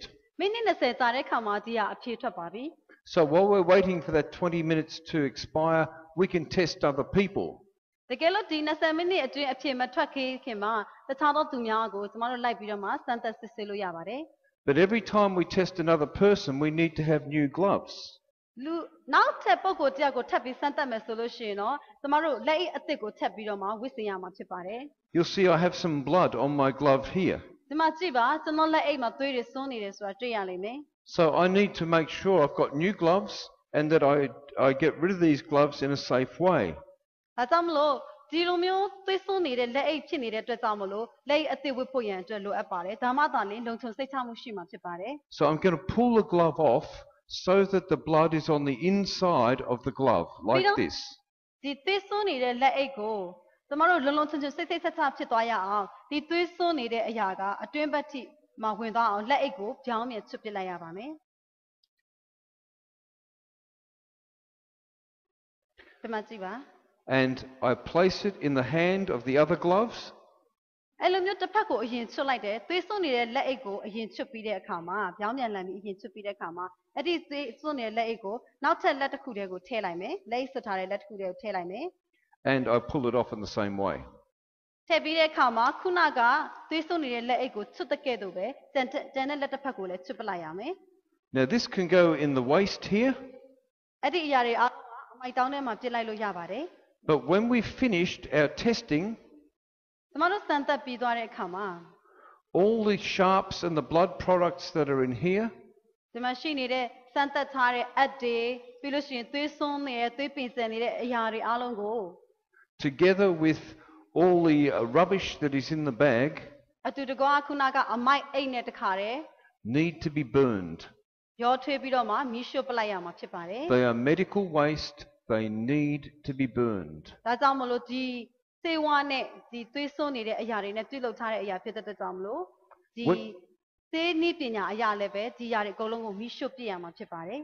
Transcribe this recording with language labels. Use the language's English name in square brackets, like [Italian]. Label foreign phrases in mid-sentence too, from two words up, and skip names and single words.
[Burmese] မိနစ်20ကြာတဲ့ခါမှာဒီကအဖြေထွက်ပါပြီ [English] So while we're waiting for that 20 minutes to expire, we can test other people. [Burmese] တကယ်လို့ဒီ20မိနစ်အတွင်းအဖြေမထွက်ခင်မှာတခြားသောသူများကိုကျမတို့လိုက်ပြီးတော့မှစမ်းသပ်စစ်ဆေးလို့ရပါတယ် [English] But every time we test another person, we need to have new gloves. [Burmese] လူနောက်ထပ်ပုံကိုတယောက်ကိုထပ်ပြီးစမ်းသပ်မယ်ဆိုလို့ရှိရင်တော့ကျမတို့လက်အိတ်အသစ်ကိုထပ်ပြီးတော့မှဝစ်စင်ရမှာဖြစ်ပါတယ် [English] You'll see I have some blood on my glove here. [Burmese] ဒီမှာကြည့်ပါကျွန်တော်လက်အိတ်မှာသွေးတွေစွန်းနေတယ်ဆိုတာတွေ့ရလိမ့်မယ် [English] So I need to make sure I've got new gloves and that I get rid of these gloves in a safe way. [Burmese] ဒါကြောင့်မလို့ဒီလိုမျိုးသွေးစွန်းနေတဲ့လက်အိတ်ဖြစ်နေတဲ့အတွက်ကြောင့်မလို့လက်အိတ်အသစ်ဝစ်ဖို့ရန်အတွက်လိုအပ်ပါတယ်ဒါမှသာလျှင်လုံခြုံစိတ်ချမှုရှိမှာဖြစ်ပါတယ် [English] So I'm going to pull the glove off so that the blood is on the inside of the glove, like this. [Burmese] ဒီသွေးစွန်းနေတဲ့လက်အိတ်ကိုကျမတို့လုံလုံခြုံခြုံစိတ်စိတ်ချချဖြစ်သွားရအောင်ဒီသွေးစွန်းနေတဲ့အရာကအတွင်းဘက်ထိမှာဝင်သွားအောင်လက်အိတ်ကိုပြောင်းပြန်ချွတ်ပစ်လိုက်ရပါမယ်ဒီမှာကြည့်ပါ [English] And I place it in the hand of the other gloves. [Burmese] အဲ့လိုမျိုးတစ်ဖက်ကိုအရင်ချွတ်လိုက်တယ်သွေးစွန်းနေတဲ့လက်အိတ်ကိုအရင်ချွတ်ပြီးတဲ့အခါမှာပြောင်းပြန်လန်ပြီးအရင်ချွတ်ပြီးတဲ့အခါမှာအဲ့ဒီသွေးစွန်းနေတဲ့လက်အိတ်ကိုနောက်ထပ်လက်တစ်ခုတည်းကိုထည့်လိုက်မယ်လက်အိတ်ဆွတ်ထားတဲ့လက်တစ်ခုတည်းကိုထည့်လိုက်မယ် [English] And I pull it off in the same way. [Burmese] ထည့်ပြီးတဲ့အခါမှာခုနကသွေးစွန်းနေတဲ့လက်အိတ်ကိုချွတ်တဲ့ကဲ့သို့ပဲကျန်တဲ့လက်တစ်ဖက်ကိုလည်းချွတ်ပလိုက်ရမယ် [English] Now this can go in the waste here, [Burmese] အဲ့ဒီအရာတွေအားလုံးကအမိုက်တောင်းထဲမှာပြစ်လိုက်လို့ရပါတယ် [English] but when we've finished our testing, [Burmese] ကျမတို့စမ်းသပ်ပြီးသွားတဲ့အခါမှာ [English] all the sharps and the blood products that are in here, [Burmese] ဒီမှာရှိနေတဲ့စမ်းသပ်ထားတဲ့အက်တွေပြီးလို့ရှိရင်သွေးစွန်းနေတဲ့သွေးပင်စင်နေတဲ့အရာတွေအားလုံးကို [English] together with all the rubbish that is in the bag, [Burmese] အတူတကွခုနကအမိုက်အိတ်နဲ့တခါတည်း [English] need to be burned. [Burmese] ရောထွေးပြီးတော့မှမီးရှို့ပလိုက်ရမှာဖြစ်ပါတယ် [English] They are medical waste. They need to be burned. [Burmese] ဒါကြောင့်မလို့ဒီစေဝါနဲ့ဒီသွေးစွန်းနေတဲ့အရာတွေနဲ့ပြုလုပ်ထားတဲ့အရာဖြစ်တဲ့အတွက်ကြောင့်မလို့ဒီစေနည်းပညာအရာလည်းပဲဒီအရာတွေအကုန်လုံးကိုမီးရှို့ပြရမှာဖြစ်ပါတယ်